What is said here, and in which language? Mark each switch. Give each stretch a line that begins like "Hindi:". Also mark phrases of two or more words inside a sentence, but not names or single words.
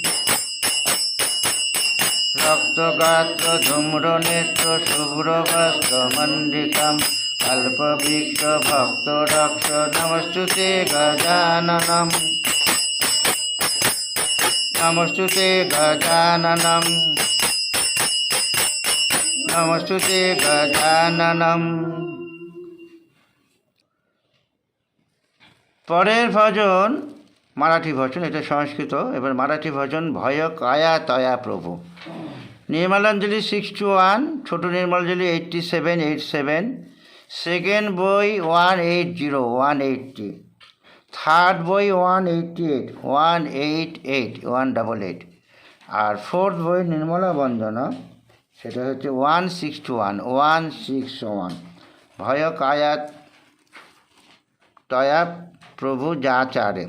Sanskrit: रक्तगात्र धूम्रनेत्र शुभ्रवस्त्रमण्डितं कल्पवृक्ष भक्तरक्ष नमस्तुते गजाननम् नमस्तुते गजाननम् नमस्तुते गजाननम्।
Bangla: পরের ভজন মারাঠি ভজন, এটা সংস্কৃত। এবার মারাঠি ভজন ভয় কায়া তয়া প্রভু। নির্মলাঞ্জলি 61, ছোট নির্মলাঞ্জলি 87, সেকেন্ড বই 180, থার্ড বই 188, আর ফোর্থ বই নির্মলা বন্দনা, সেটা হচ্ছে 161 ভয় কায়া তয়া প্রভু যা চারে।